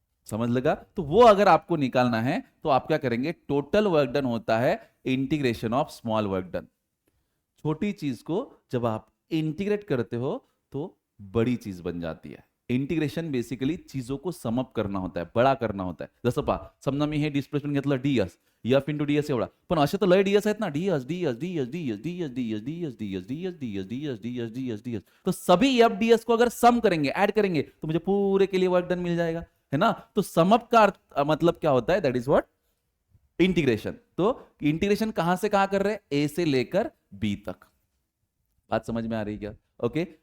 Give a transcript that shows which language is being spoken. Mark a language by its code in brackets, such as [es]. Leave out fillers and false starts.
[hi] समझ लगा? तो वो अगर आपको निकालना है तो आप क्या करेंगे? टोटल वर्क डन होता है integration of small work done. छोटी चीज को जब आप इंटीग्रेट करते हो तो बड़ी चीज बन जाती है. इंटिग्रेशन बेसिकली चीजों को समअप करना होता है, बड़ा करना होता है. [mr] जसं पहा, समजा मी हे डिस्प्लेसमेंट घेतलं डीएस, एफ इंटू डीएस एवढा. पण असे तर लय डीएस आहेत ना. DS DS DS DS DS DS DS DS DS DS DS DS DS DS. [hi] तो सभी एफ डीएस को अगर सम करेंगे, ऐड करेंगे तो मुझे पूरे के लिए वर्क डन मिल जाएगा, है ना. तो समअप का मतलब क्या होता है? [en] That is what? [hi] इंटीग्रेशन. तो इंटीग्रेशन कहां से कहां कर रहे हैं? ए से लेकर बी तक. बात समझ में आ रही क्या? ओके.